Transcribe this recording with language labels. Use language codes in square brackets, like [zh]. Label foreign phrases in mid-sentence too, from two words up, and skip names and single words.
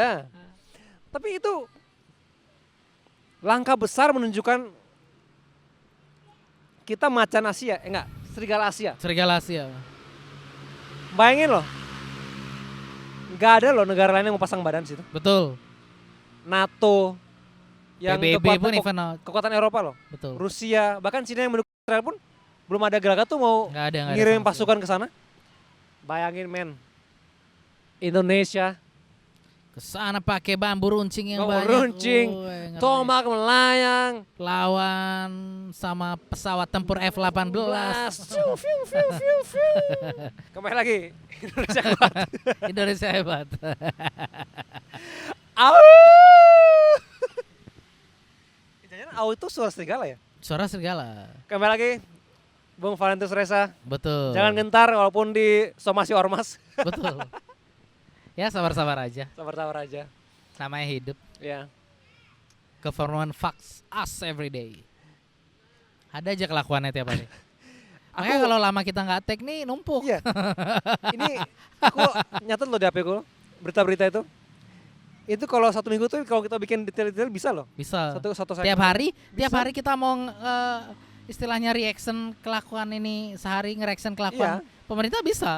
[id] Tapi itu langkah besar menunjukkan kita macan Asia, enggak, serigala Asia. Serigala Asia. Bayangin loh. Nggak ada loh negara lain yang mau pasang badan situ. Betul. NATO yang PBB pun [en] even out. [id] kekuatan Eropa loh. Betul. Rusia, bahkan Cina yang mendukung Israel pun belum ada gerakan tuh mau Nggak ada ngirim sama sekali. pasukan ke sana. Bayangin men. Indonesia, Kesana pakai bambu runcing yang Bambu banyak. runcing, Ngeri. tombak melayang, Lawan sama pesawat tempur F-18. Fiu, fiu, fiu, fiu, fiu. Kembali lagi Indonesia kuat. Indonesia hebat. Au. Jangan au itu suara serigala ya. Suara serigala. Kembali lagi Bung Valentus Reza. Betul. Jangan gentar walaupun di somasi ormas. Betul. Ya sabar-sabar aja. Sabar-sabar aja. Namanya hidup. Ya. [en] Government fucks us every day. [id] Ada aja kelakuannya tiap hari. Makanya kalau lama kita nggak tag nih numpuk. Iya. Ini aku nyatet loh di HP ku berita-berita itu. Itu kalau 1 minggu tuh kalau kita bikin detail-detail bisa loh. Bisa. Satu Tiap hari, tiap Bisa. hari kita mau istilahnya reaction kelakuan ini sehari nge-reaction kelakuan pemerintah bisa.